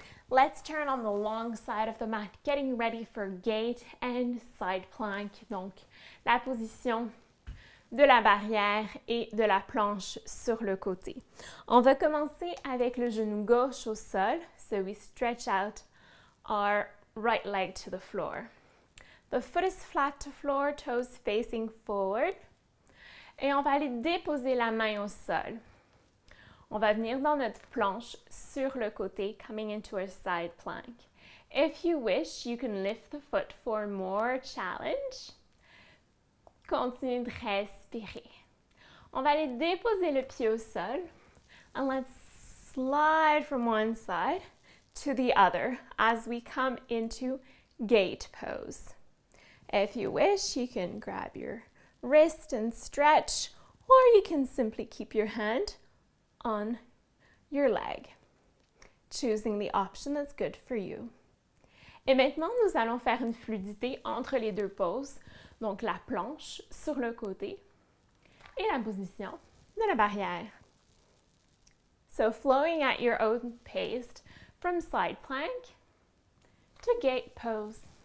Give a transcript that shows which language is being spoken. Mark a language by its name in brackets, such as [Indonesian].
[English] Let's turn on the long side of the mat, getting ready for gate and side plank. [French] Donc, la position de la barrière et de la planche sur le côté. On va commencer avec le genou gauche au sol. [English] So we stretch out our right leg to the floor. The foot is flat to floor, toes facing forward. [French] Et on va aller déposer la main au sol. On va venir dans notre planche sur le côté, [English] coming into our side plank. If you wish, you can lift the foot for more challenge. [French] Continuez de respirer. On va aller déposer le pied au sol. [English] And let's slide from one side to the other as we come into gate pose. If you wish, you can grab your wrist and stretch, or you can simply keep your hand on your leg, choosing the option that's good for you. [French] Et maintenant, nous allons faire une fluidité entre les deux poses, donc la planche sur le côté et la position de la barrière. [English] So flowing at your own pace from side plank to gate pose.